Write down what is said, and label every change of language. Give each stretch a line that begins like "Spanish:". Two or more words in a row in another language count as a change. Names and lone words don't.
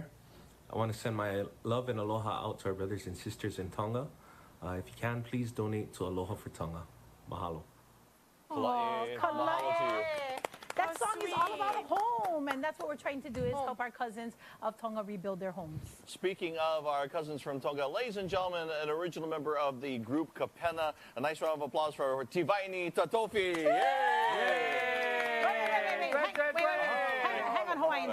English: I want to send my love and aloha out to our brothers and sisters in Tonga. If you can, please donate to Aloha4Tonga. Mahalo. Oh, Mahalo to you. That song is all about home, and that's what we're trying to do is help our cousins of Tonga rebuild their homes. Speaking of our cousins from Tonga, ladies and gentlemen, an original member of the group Kapena. A nice round of applause for Tivaini Tatofi. Yay! Hang on, Hawaiians.